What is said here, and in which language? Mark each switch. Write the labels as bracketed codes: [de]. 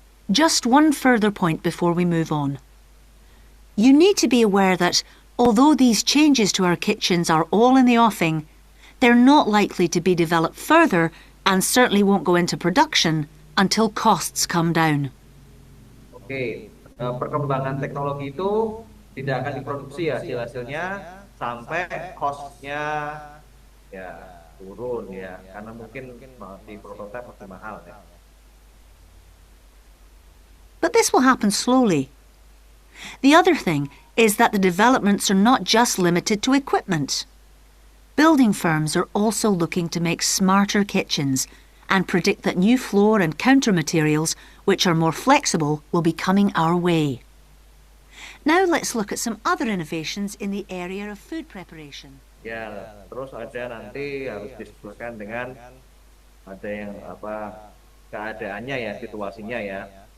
[en] Just one further point before we move on. You need to be aware that Although these changes to our kitchens are all in the offing, they're not likely to be developed further and certainly won't go into production until costs come down. [id] Oke, perkembangan teknologi itu tidak akan diproduksi ya hasil-hasilnya sampai cost-nya ya turun ya, karena mungkin di prototipe masih mahal ya. [en] But this will happen slowly. The other thing is that the developments are not just limited to equipment. Building firms are also looking to make smarter kitchens and predict that new floor and counter materials, which are more flexible, will be coming our way. Now let's look at some other innovations in the area of food preparation. [id] Ya, terus ada nanti harus disesuaikan dengan ada yang keadaannya ya, situasinya ya.